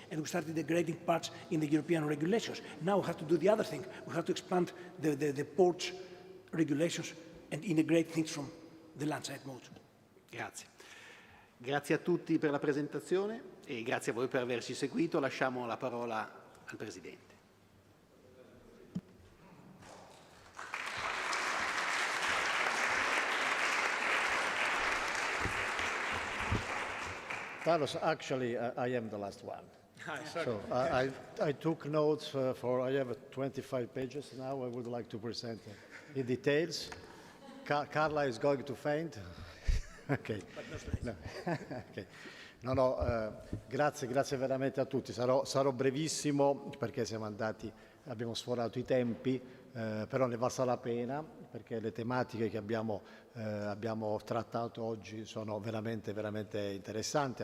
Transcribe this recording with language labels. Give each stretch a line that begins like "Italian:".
English: And we started integrating parts in the European regulations. Now we have to do the other thing. We have to expand the ports regulations and integrate things from the landside modes.
Italian: Grazie. Grazie a tutti per la presentazione e grazie a voi per averci seguito. Lasciamo la parola al Presidente.
English: Carlos, actually, I am the last one. So I took notes I have 25 pages now. I would like to present in details. Carla is going to faint. Okay. No. Okay.
Italian: Grazie veramente a tutti. Sarò brevissimo perché abbiamo sforato i tempi, però ne valsa la pena perché le tematiche che abbiamo trattato oggi sono veramente interessanti.